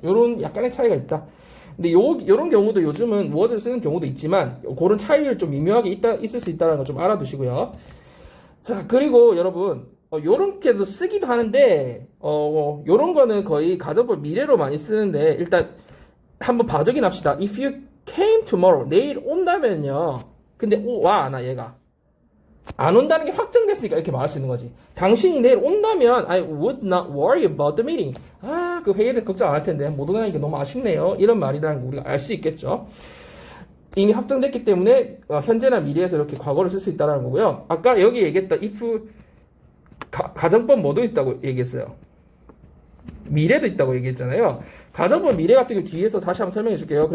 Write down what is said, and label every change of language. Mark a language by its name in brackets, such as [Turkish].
[Korean] 요런 약간의 차이가 있다. 근데 요런 경우도 요즘은 was를 쓰는 경우도 있지만 그런 차이를 좀 미묘하게 있을 수 있다는 거 좀 알아두시고요. 자, 그리고 여러분 요렇게도 쓰기도 하는데 요런 거는 거의 가정법 미래로 많이 쓰는데 일단 한번 봐두긴 합시다. [English] If you came tomorrow, [Korean] 내일 온다면요. 근데 와, 안 와, 얘가. 안 온다는 게 확정됐으니까 이렇게 말할 수 있는 거지. 당신이 내일 온다면 [English] I would not worry about the meeting. [Korean] 아, 그 회의에 대해 걱정 안 할 텐데 못 오다니까 너무 아쉽네요. 이런 말이라는 거 우리가 알 수 있겠죠. 이미 확정됐기 때문에 현재나 미래에서 이렇게 과거를 쓸 수 있다는 거고요. 아까 여기 얘기했던 if 가정법 뭐도 있다고 얘기했어요. 미래도 있다고 얘기했잖아요. 가정법 미래 같은 거 뒤에서 다시 한번 설명해 줄게요.